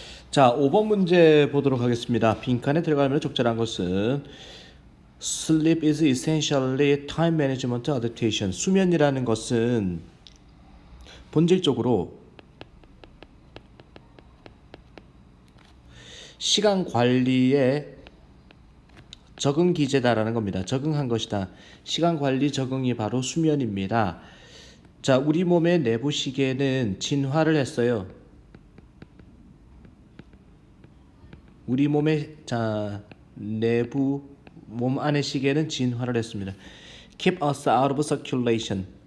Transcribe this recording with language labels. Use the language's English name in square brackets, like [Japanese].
[Korean] 자, 5번 문제 보도록 하겠습니다. 빈칸에 들어가면 적절한 것은 [English] Sleep is essentially time management adaptation. [Korean] 수면이라는 것은 본질적으로 시간 관리의 적응 기제다라는 겁니다. 적응한 것이다. 시간 관리 적응이 바로 수면입니다. 자, 우리 몸의 내부 시계는 진화를 했어요. 우리 몸의 내부 몸 안의 시계는 진화를 했습니다. [English] Keep us out of circulation.